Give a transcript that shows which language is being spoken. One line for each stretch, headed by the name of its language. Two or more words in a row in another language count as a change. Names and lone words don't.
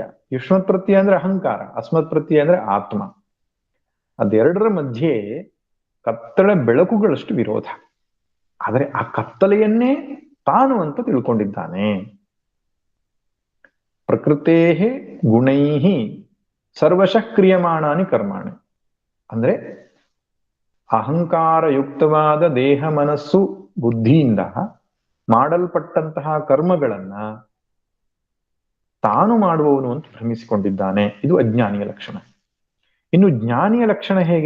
Sanskrit: ಯುಷ್ಮತ್ ಪ್ರತ್ಯಯ
Kannada: ಅಂದ್ರೆ ಅಹಂಕಾರ,
Sanskrit: ಅಸ್ಮತ್ ಪ್ರತ್ಯಯ
Kannada: ಅಂದ್ರೆ ಆತ್ಮ. ಅದೆರಡರ ಮಧ್ಯೆ ಕತ್ತಳೆ ಬೆಳಕುಗಳಷ್ಟು ವಿರೋಧ. ಆದರೆ ಆ ಕತ್ತಲೆಯನ್ನೇ ತಾನು ಅಂತ ತಿಳ್ಕೊಂಡಿದ್ದಾನೆ.
Sanskrit: ಪ್ರಕೃತೇ ಗುಣೈಹಿ ಸರ್ವಶಃ ಕ್ರಿಯಮಾಣಾನಿ ಕರ್ಮಾಣಿ.
Kannada: ಅಂದ್ರೆ ಅಹಂಕಾರಯುಕ್ತವಾದ ದೇಹ, ಮನಸ್ಸು, ಬುದ್ಧಿಯಿಂದ ಮಾಡಲ್ಪಟ್ಟಂತಹ ಕರ್ಮಗಳನ್ನ ತಾನು ಮಾಡುವವನು ಅಂತ ಭ್ರಮಿಸಿಕೊಂಡಿದ್ದಾನೆ. ಇದು ಅಜ್ಞಾನಿಯ ಲಕ್ಷಣ. ಇನ್ನು ಜ್ಞಾನಿಯ ಲಕ್ಷಣ ಹೇಗೆ?